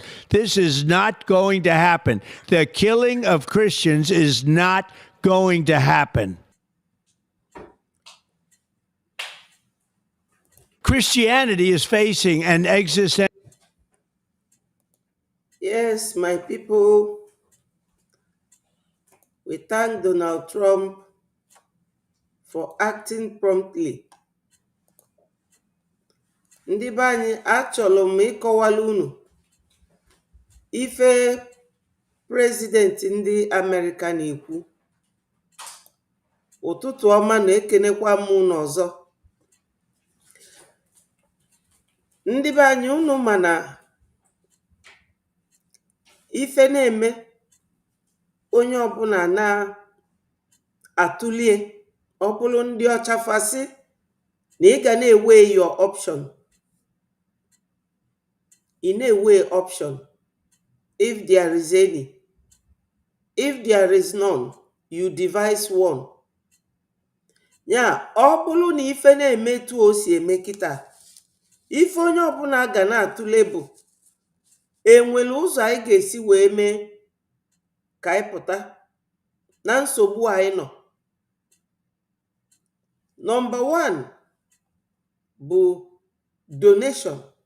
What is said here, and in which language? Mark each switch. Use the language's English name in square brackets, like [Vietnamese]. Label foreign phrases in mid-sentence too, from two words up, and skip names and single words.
[English] This is not going to happen. The killing of Christians is not going to happen. Christianity is facing an existential. Yes, my people, we thank Donald Trump for acting promptly. [Igbo] Ndị be anyị, achọrọ m ịkọwala unu ife prezidenti ndị Amerịka na-ekwu. Ụtụtụ ọma na ekenekwa m unu ọzọ. Ndị be anyị, unu ma na ife na-eme onye ọbụla na-atụlie, ọ bụrụ ndị ọcha fasị na ị ga na-ewe [English] your option. [Igbo] Ị na-ewe option [English] if there is any. If there is none, you devise one. [Igbo] Ya, ọ bụrụ na ife na-eme etu o si eme kịta, ife onye ọbụla ga na-atụle bụ enwere ụzọ anyị ga-esi wee mee ka anyị pụta na nsogbu anyị nọ. Number one bụ donation.